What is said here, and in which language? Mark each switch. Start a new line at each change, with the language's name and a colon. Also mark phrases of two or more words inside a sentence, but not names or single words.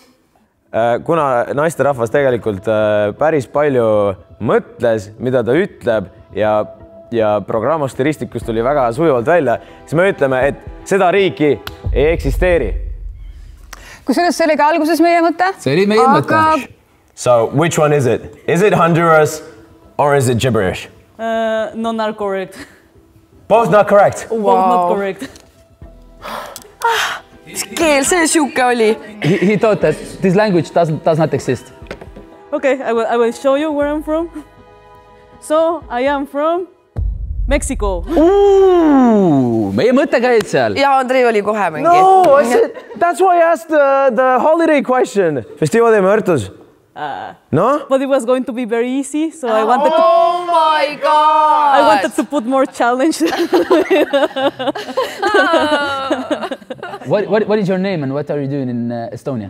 Estonian: Kuna naisterahvas tegelikult päris palju mõtles, mida ta ütleb ja programmastistikust tuli väga sujuvalt välja, siis me ütleme, et seda riiki ei eksisteeri. Kusjuures see oli ka alguses meie mõte. See oli meie mõte.
English: So, which one is it? Is it Honduras or is it gibberish? No, not correct. Both not correct. Wow. Both not correct.
Estonian: Mis keel see siuke oli?
English: He thought that this language does not exist. Okay, I will show you where I'm from. So, I am from Mexico.
Estonian: Meie mõte käid seal. Ja Andrei oli kohe mingi.
English: No, that's why I asked the holiday question. Festival de Muertos. No? But it was going to be very easy, so I wanted to... Oh my God! I wanted to put more challenge. What is your name and what are you doing in Estonia?